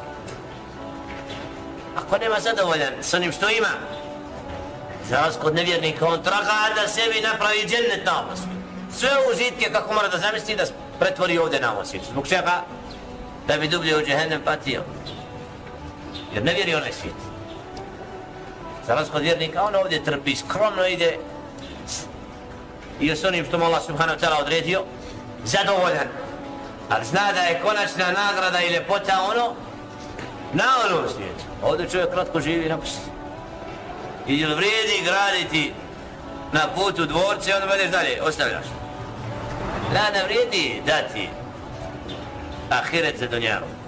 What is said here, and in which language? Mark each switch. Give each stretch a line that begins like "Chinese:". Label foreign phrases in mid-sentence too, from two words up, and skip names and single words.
Bosnian: Ako nema zadovoljan s onim što ima, za razliku od nevjernika, on traga da sebi napravi džennet na ovom svijetu. Sve užitke kako mora da zamisli da pretvori ovdje na ovom svijetu. Zbog čega? Da bi dublje u džehennem patio. Jer ne vjeri onaj svijet. Za razliku od vjernika, on ovdje trpi, skromno ide i s onim što mu Allah subhanahu wa ta'ala odredio, zadovoljan. Ali zna da je konačna nagrada i ljepota ono na onom svijetu. Ovdje čovjek kratko živi napusti. I jel vrijedi graditi na putu dvorce, onda budeš dalje, ostavljaš. Da, ne vrijedi dati ahiret za dunjalu.